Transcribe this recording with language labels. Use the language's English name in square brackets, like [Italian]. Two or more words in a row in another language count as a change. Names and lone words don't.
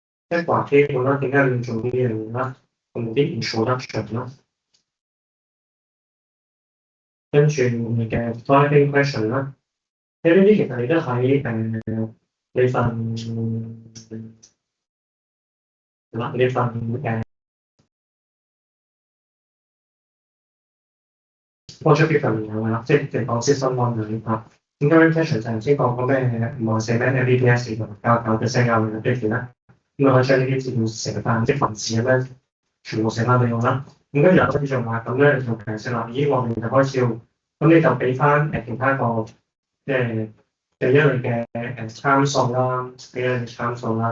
[Cantonese] 即係話基本啦，點解你要做呢樣嘢啦？用啲 introduction 啦，跟住你嘅 [English] driving question [Cantonese] 啦，即係呢啲其實你都喺你份你份 [English] project paper [Cantonese] 入面有㗎啦，即係講 [English] system one [Cantonese] 嗰啲啊。咁 [English] driving question [Cantonese] 就頭先講過咩唔係寫咩 MBPS 同9%嘅 base 啦。咁啊可以將呢啲資料寫翻，即係文字咁樣全部寫翻俾我啦。咁跟住又可以做話咁咧，你就解釋啦。咦，我哋就開始咁你就俾翻其他個即係俾咗你嘅參數啦，俾咗你參數啦。